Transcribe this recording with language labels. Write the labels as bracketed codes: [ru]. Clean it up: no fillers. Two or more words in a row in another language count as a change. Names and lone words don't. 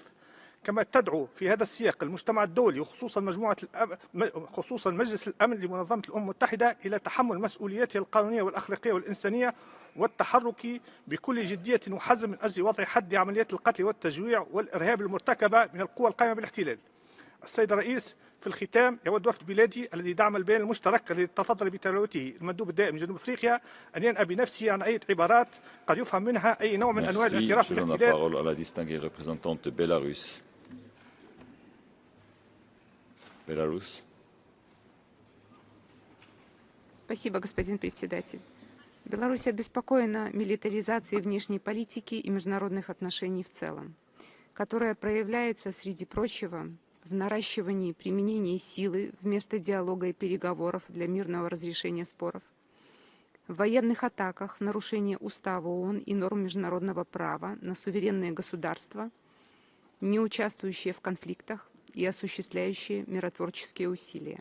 [ar] كما تدعو في هذا السياق المجتمع الدولي خصوصا مجلس الأمن لمنظمة الأمم المتحدة إلى تحمل مسؤولياته القانونية والأخلاقية والإنسانية والتحرك بكل جدية وحزم من أجل وضع حد عمليات القتل والتجويع والإرهاب المرتكبة من القوى القائمة بالاحتلال. السيد الرئيس، في الختام يود وفد بلادي الذي دعم البيان المشترك الذي تفضل بتلوته المندوب الدائم من جنوب افريقيا ان ينأى بنفسه عن اي عبارات قد يفهم منها اي نوع من انواع الاعتراف بالاحتلال. [ru] Спасибо, господин председатель. Беларусь обеспокоена милитаризацией внешней политики и международных отношений в целом, которая проявляется, среди прочего, в наращивании применения силы вместо диалога и переговоров для мирного разрешения споров, в военных атаках в нарушение Устава ООН и норм международного права на суверенные государства, не участвующие в конфликтах и осуществляющие миротворческие усилия.